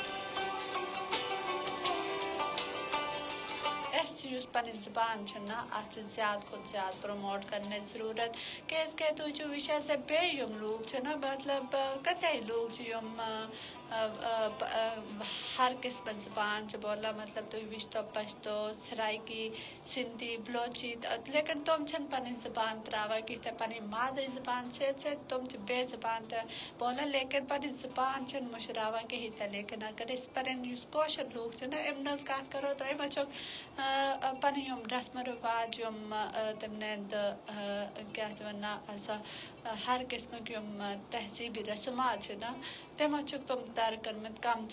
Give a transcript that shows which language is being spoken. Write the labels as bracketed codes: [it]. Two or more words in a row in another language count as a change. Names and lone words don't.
[ks] اَسہِ چھِ یُس پَنٕنۍ زبان چھِ نہ اَتھ چھِ زیادٕ کھۄتہٕ زیادٕ پرٛموٹ کَرنٕچ ضروٗرت کیٛازِکہِ تُہۍ چھِو وٕچھان زِ بیٚیہِ یِم لوٗکھ چھِ نہ مطلب کَتہِ لوٗکھ چھِ یِم ہر قٕسمٕچ زبان چھِ بولان مطلب تُہۍ وٕچھتو پشتو سرایکی سِندھی بلوچی لیکِن تِم چھِنہٕ پَنٕنۍ زبان ترٛاوان کِہیٖنۍ تہِ پَنٕنۍ مادری زبان سۭتۍ سۭتۍ تِم چھِ بیٚیہِ زبان تہِ بولان لیکِن پَنٕنۍ زبان چھِنہٕ مٔشراوان کِہیٖنۍ تہِ لیکِن اگر أسۍ پَنٕنۍ یُس کٲشِر لوٗکھ چھِ نہ اَمہِ ہٕنٛز کَتھ کَرو تہٕ یِمو چھُ پَنٕنۍ یِم رسمو رِواج یِم تِمن کیٛاہ چھِ وَنان ہر قٕسمٕکۍ یِم تہذیٖبی رسومات چھِ نہ تِمو چھِکھ تِم تَرک کٔرمٕتۍ کَم چھِ